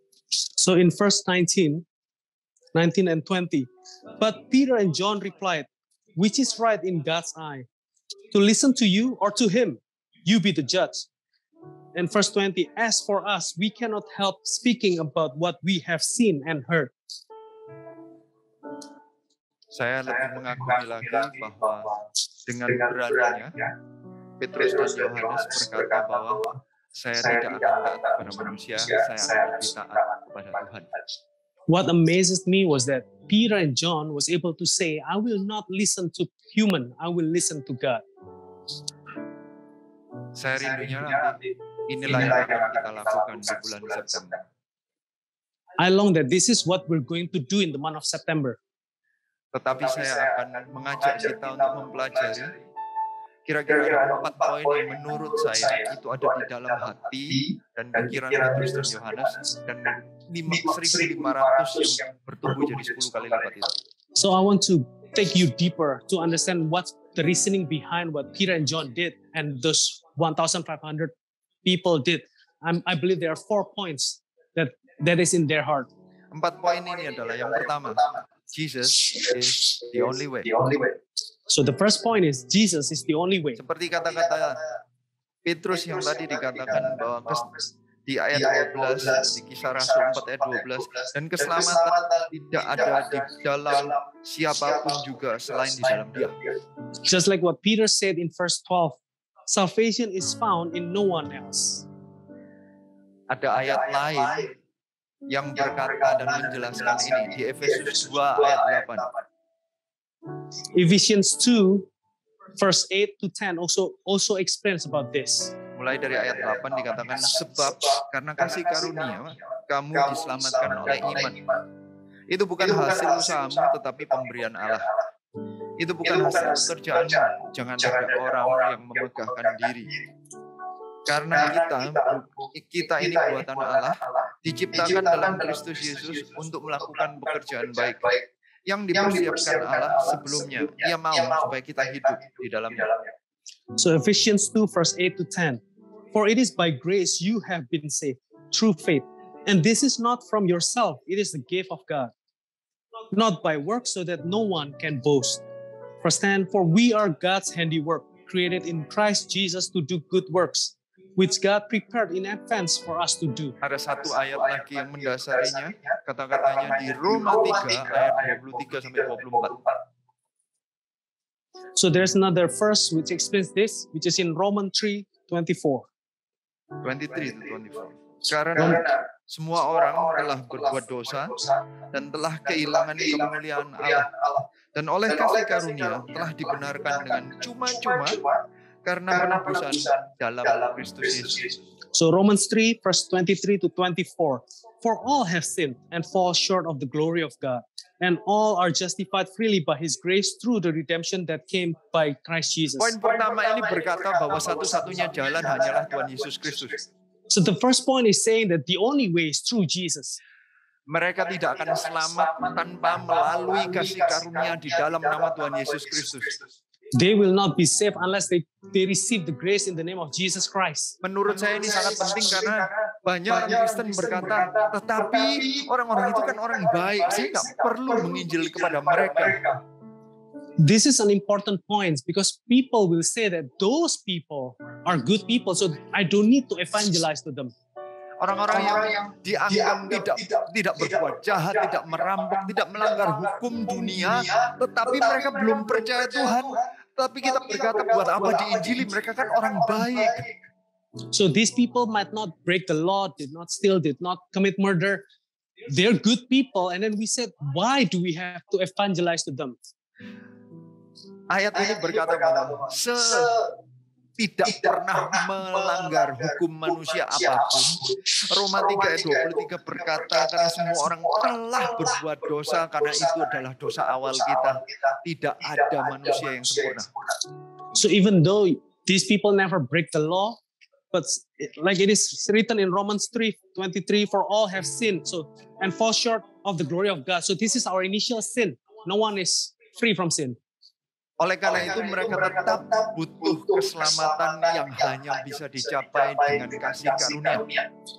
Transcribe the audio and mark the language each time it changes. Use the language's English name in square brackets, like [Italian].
[English] So in verse 19 and 20, but Peter and John replied, which is right in God's eye, to listen to you or to him? You be the judge. And verse 20, as for us, we cannot help speaking about what we have seen and heard. [Indonesian] Saya lebih mengagumi lagi bahwa dengan beraninya Petrus dan Yohanes berkata bahwa saya tidak akan taat kepada manusia, saya akan lebih taat kepada Tuhan. [English] What amazes me was that Peter and John was able to say, I will not listen to human, I will listen to God. [Indonesian] Saya rindunya nanti inilah yang akan kita lakukan di bulan September. [English] I long that this is what we're going to do in the month of September. [Indonesian] Tetapi saya akan mengajak kita untuk mempelajari kira-kira ada 4 poin yang menurut saya itu ada di dalam hati dan pikiran Petrus dan Yohanes dan 1.500 yang bertumbuh jadi 10 kali lipat itu. [English] So I want to take you deeper to understand what's the reasoning behind what Peter and John did and those 1,500 people did. I believe there are 4 points that is in their heart. [Indonesian] 4 poin ini adalah yang pertama, [English] Jesus is the only way. So the first point is Jesus is the only way. [Indonesian] Seperti kata-kata Petrus yang tadi dikatakan bahwa di ayat 12, di Kisah Rasul 4 ayat 12, dan keselamatan tidak ada di dalam siapapun juga selain di dalam Dia. [English] Just like what Peter said in verse 12, salvation is found in no one else. [Indonesian] Ada ayat lain yang berkata dan menjelaskan ini di Efesus 2 ayat 8. [English] Ephesians 2 verse 8 to 10 also explains about this. [Indonesian] Mulai dari ayat 8 dikatakan, sebab karena kasih karunia kamu diselamatkan oleh iman. Itu bukan hasil usahamu tetapi pemberian Allah. Itu bukan hasil pekerjaanmu. Jangan ada orang yang memegahkan diri. Karena kita ini buatan Allah, diciptakan dalam Kristus Yesus untuk melakukan pekerjaan baik yang dipersiapkan Allah sebelumnya. Ia mau supaya kita hidup di dalamnya. [English] So Ephesians 2 verse 8 to 10. For it is by grace you have been saved through faith. And this is not from yourself, it is the gift of God. Not by works, so that no one can boast. Verse 10, for we are God's handiwork, created in Christ Jesus to do good works, which God prepared in advance for us to do. [Indonesian] Ada satu ayat lagi yang mendasarinya, kata-katanya di Roma 3 ayat 23 sampai 24. [English] So there's another verse which explains this, which is in Romans 3:24. [Indonesian] 23 to 24. Karena semua orang telah berbuat dosa dan telah kehilangan kemuliaan Allah. Dan oleh kasih karunia telah dibenarkan dengan cuma-cuma karena penebusan dalam Kristus Yesus. [English] So Romans 3 verse 23 to 24. For all have sinned and fall short of the glory of God, and all are justified freely by His grace through the redemption that came by Christ Jesus. [Indonesian] Poin pertama ini berkata bahwa satu-satunya jalan hanyalah Tuhan Yesus Kristus. [English] So the first point is saying that the only way is through Jesus. [Indonesian] Mereka tidak akan selamat tanpa melalui kasih karunia di dalam nama Tuhan Yesus Kristus. [English] They will not be saved unless they receive the grace in the name of Jesus Christ. [Indonesian] Menurut saya ini sangat penting karena banyak orang Kristen berkata, tetapi orang-orang itu kan orang baik, saya nggak perlu menginjil kepada mereka. [English] This is an important point because people will say that those people are good people, so I don't need to evangelize to them. [Indonesian] Orang-orang yang dianggap tidak berbuat jahat, tidak merampok, tidak melanggar hukum dunia, tetapi mereka belum percaya Tuhan. Tapi kita berkata, buat apa diinjili? Mereka kan orang baik. [English] So these people might not break the law, did not steal, did not commit murder. They're good people. And then we said, why do we have to evangelize to them? [Indonesian] Ayat ini berkata bahwa tidak pernah melanggar hukum manusia apapun. Roma 3 ayat 23 berkata, karena semua orang telah berbuat dosa, karena itu adalah dosa awal kita. Tidak ada manusia yang sempurna. [English] So even though these people never break the law, but like it is written in Romans 3:23, for all have sinned and fall short of the glory of God. So this is our initial sin. No one is free from sin. [Indonesian] Oleh karena itu mereka tetap butuh keselamatan yang hanya bisa dicapai dengan kasih karunia.